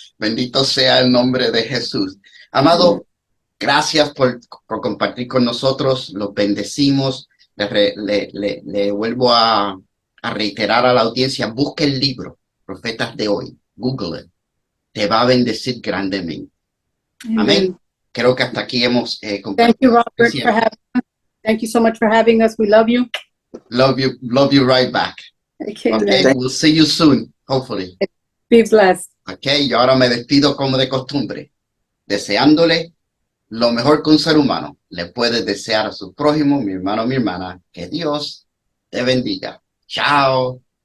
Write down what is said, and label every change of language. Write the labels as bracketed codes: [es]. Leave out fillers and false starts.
[es] Bendito sea el nombre de Jesús. Amado, gracias por compartir con nosotros. Los bendecimos. Le vuelvo a reiterar a la audiencia, busque el libro Profetas de Hoy, [en] Google it, [es] te va a bendecir grandemente. Amén. Creo que hasta aquí hemos [en] Thank you, Robert, for having us. Thank you so much for having us. We love you. Love you right back. Okay, we'll see you soon, hopefully. Be blessed. [es] Okay, y ahora me despido como de costumbre, deseándole lo mejor que un ser humano le puede desear a su prójimo, mi hermano, mi hermana. Que Dios te bendiga. Chao.